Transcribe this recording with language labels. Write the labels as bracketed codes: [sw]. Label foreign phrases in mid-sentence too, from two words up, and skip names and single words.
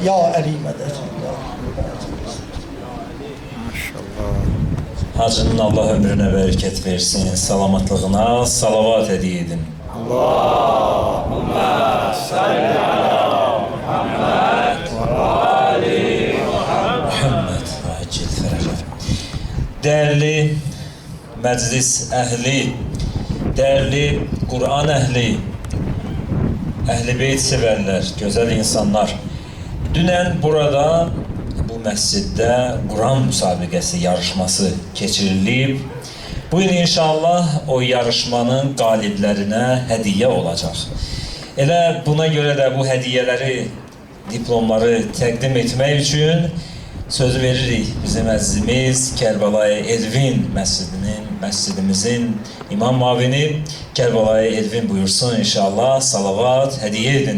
[az] Ya Əli mədəd. Hacının Allah ömrünə bərəkət versin, salamatlığına salavat edin. [ar] اللهم صل على محمد وآل محمد. [tr] Değerli meclis ehli, değerli Kur'an ehli, Əhl-i Beyt severler, güzel insanlar. [az] Dünən burada, bu məsciddə Kur'an müsabiqəsi yarışması keçirilib. [tr] Bu yıl [az] inşallah o yarışmanın qaliblərinə hədiyyə olacaq. Elə buna görə də bu hədiyyələri, diplomları təqdim etmək üçün söz veririk bizim əzizimiz Kərbəlayı Elvin məscidimizin imam mavini Kərbəlayı Elvin buyursun inşallah, salavat hədiyyə edin.